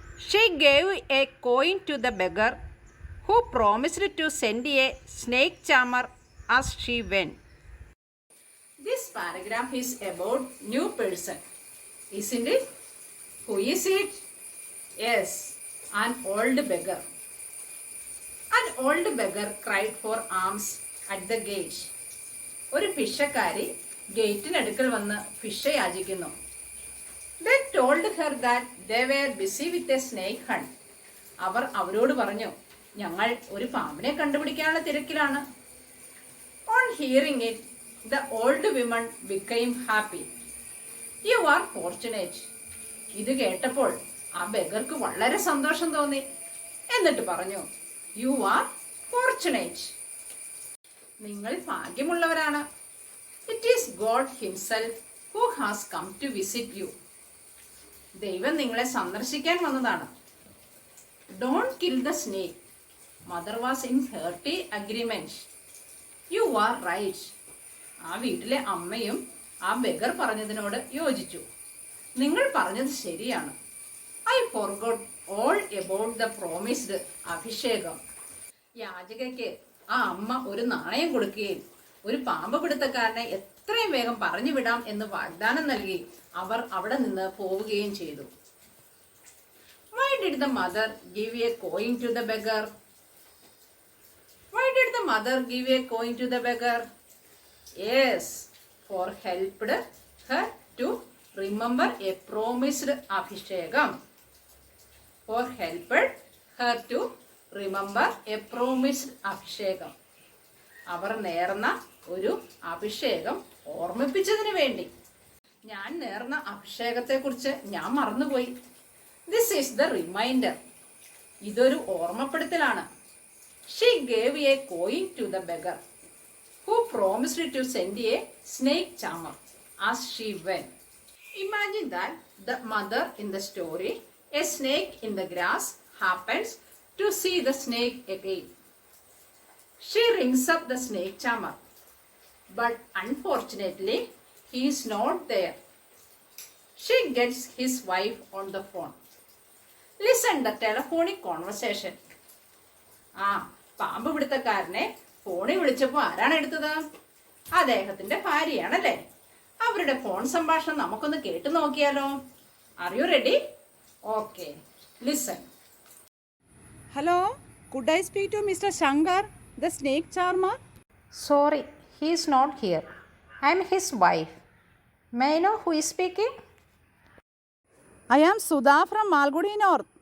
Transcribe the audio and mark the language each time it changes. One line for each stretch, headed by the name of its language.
English: She gave a coin to the beggar, who promised to send a snake charmer as she went. This paragraph is about new person, isn't it? Who is it? Yes, an old beggar. An old beggar cried for alms at the gate.
Malayalam: ഒരു ഭിക്ഷക്കാരി ഗേറ്റിനടുക്കൽ വന്ന് ഭിക്ഷ യാചിക്കുന്നു.
English: They told her that they were busy with a snake hunt.
Malayalam: അവർ അവരോട് പറഞ്ഞു, ഞങ്ങൾ ഒരു പാമ്പിനെ കണ്ടുപിടിക്കാനുള്ള തിരക്കിലാണ്.
English: On hearing it, the old woman became happy. "You are fortunate."
Malayalam: ഇത് കേട്ടപ്പോൾ ആ ബെഗർക്ക് വളരെ സന്തോഷം തോന്നി. എന്നിട്ട് പറഞ്ഞു,
English: "You are fortunate."
Malayalam: നിങ്ങൾ ഭാഗ്യമുള്ളവരാണ്.
English: It is God Himself who has come to visit you.
Malayalam: ദൈവം നിങ്ങളെ സന്ദർശിക്കാൻ വന്നതാണ്.
English: Don't kill the snake. Mother was in hearty agreement. You are right.
Malayalam: ആ വീട്ടിലെ അമ്മയും ആ ബെഗർ പറഞ്ഞതിനോട് യോജിച്ചു. നിങ്ങൾ പറഞ്ഞത് ശരിയാണ്.
English: I forgot all about the promised അഭിഷേകം.
Malayalam: യാചകയ്ക്ക് ആ അമ്മ ഒരു നാണയം കൊടുക്കുകയും ഒരു പാമ്പ് പിടുത്തക്കാരനെ എത്രയും വേഗം പറഞ്ഞു വിടാം എന്ന് വാഗ്ദാനം നൽകി അവർ അവിടെ നിന്ന് പോവുകയും ചെയ്തു.
English: Why did the mother give a coin to the beggar? Why did the mother give a coin to the beggar? Yes, for helped her to remember a promised Abhishekam. For helped her to remember a promised Abhishekam.
Malayalam: അവർ നേർന്ന ഒരു അഭിഷേകം ഓർമ്മിപ്പിച്ചതിന് വേണ്ടി. ഞാൻ നേർന്ന അഭിഷേകത്തെക്കുറിച്ച് ഞാൻ മറന്നുപോയി.
English: This is the reminder.
Malayalam: ഇതൊരു ഓർമ്മപ്പെടുത്തലാണ്.
English: She gave a coin to the beggar who promised to send a snake charmer as she went. Imagine that the mother in the story, a snake in the grass, happens to see the snake again. She rings up the snake charmer, but unfortunately he is not there. She gets his wife on the phone. Listen the telephonic conversation.
Malayalam: പാമ്പ് പിടുത്തക്കാരനെ ഫോണിൽ വിളിച്ചപ്പോൾ ആരാണ് എടുത്തത്? അദ്ദേഹത്തിന്റെ ഭാര്യയാണല്ലേ. അവരുടെ phone സംഭാഷണം നമുക്കൊന്ന് കേട്ടു നോക്കിയാലോ?
English: Are you ready? Okay, listen. Hello, could I speak to Mr. Shankar, the snake charmer? Sorry, he is not here. I am his wife. May I know who is speaking? I am Sudha from Malgudi North.